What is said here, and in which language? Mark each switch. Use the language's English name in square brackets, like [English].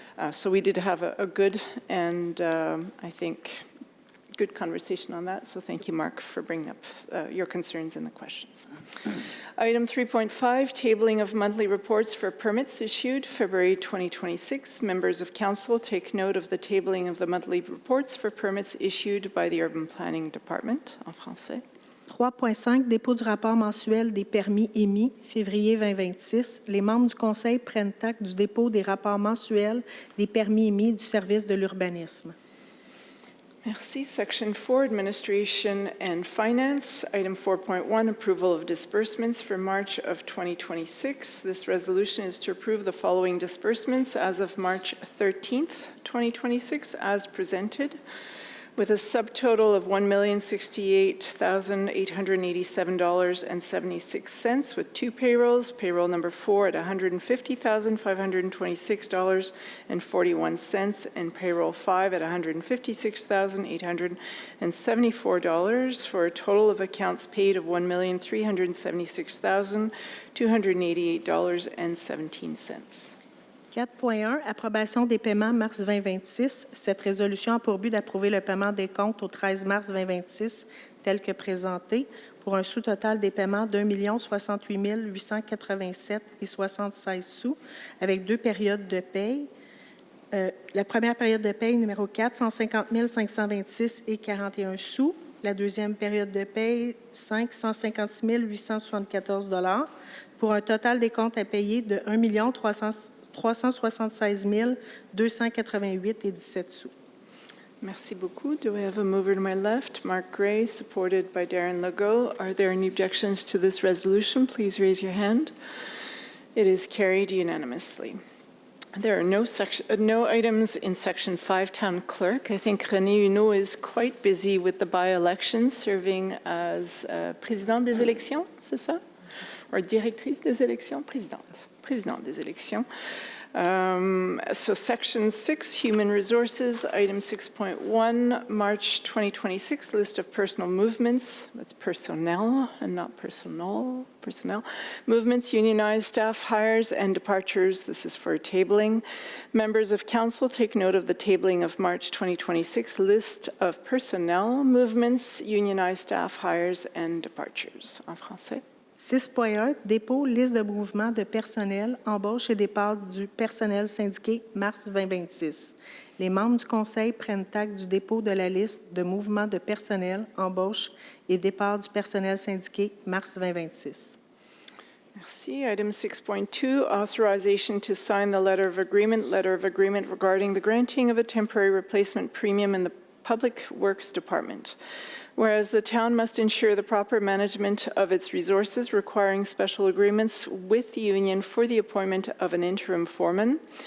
[English] So we did have a good and I think good conversation on that. So thank you, Mark, for bringing up your concerns and the questions. Item 3.5, tabling of monthly reports for permits issued February 2026. Members of Council take note of the tabling of the monthly reports for permits issued by the Urban Planning Department, [French] en français. 3.5 Dépôt du rapport mensuel des permis émis, février 2026. Les membres du Conseil prennent acte du dépôt des rapports mensuels des permis émis du service de l'urbanisme. Merci. [English] Section 4, Administration and Finance. Item 4.1, Approval of Disbursements for March of 2026. This resolution is to approve the following disbursements as of March 13th, 2026, as presented, with a subtotal of $1,068,887.76, with two payrolls. Payroll number 4 at $150,526.41, and payroll 5 at $156,874, for a total of accounts paid of $1,376,288.17. [French] 4.1 Approbation des paiements mars 2026. Cette résolution a pour but d'approuver le paiement des comptes au 13 mars 2026 tel que présenté pour un sous-total des paiements d'1 068 887,76 sous avec deux périodes de paye. La première période de paye numéro 4, 150 526,41 sous. La deuxième période de paye, 156 874 $ pour un total des comptes à payer de 1 376 288,17 sous. Merci beaucoup. [English] Do I have a mover to my left? Mark Gray, supported by Darren Legault. Are there any objections to this resolution? Please raise your hand. It is carried unanimously. There are no items in Section 5, Town Clerk. I think René Huneau is quite busy with the by-election, serving as [French] présidente des élections, c'est ça? [English] Or [French] directrice des élections? Présidente des élections. [English] So Section 6, Human Resources, Item 6.1, March 2026, List of Personal Movements. That's personnel and not personnel. Movements, unionized staff hires and departures. This is for tabling. Members of Council, take note of the tabling of March 2026 list of personnel, movements, unionized staff hires and departures. [French] En français. 6.1 Dépôt, liste de mouvements de personnel, embauche et départ du personnel syndiqué mars 2026. Les membres du Conseil prennent acte du dépôt de la liste de mouvements de personnel, embauche et départ du personnel syndiqué mars 2026. Merci. [English] Item 6.2, authorization to sign the letter of agreement regarding the granting of a temporary replacement premium in the Public Works Department. Whereas the town must ensure the proper management of its resources, requiring special agreements with the union for the appointment of an interim foreman.